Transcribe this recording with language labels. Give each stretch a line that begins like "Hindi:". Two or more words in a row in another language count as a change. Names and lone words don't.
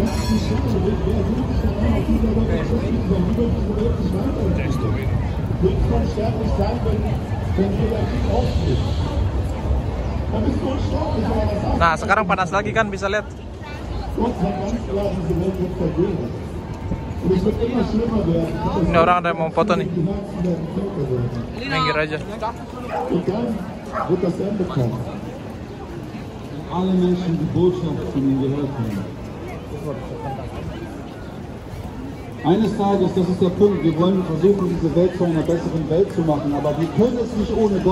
Indonesian: Nah, sekarang panas lagi kan, bisa lihat. Ini orang ada yang mau foto nih. Minggir aja.
German: Alle Menschen die Botschaft von ihm gehört haben. Eines Tages, das ist der Punkt, wir wollen versuchen, diese Welt zu einer besseren Welt zu machen, aber wir können es nicht ohne Gott.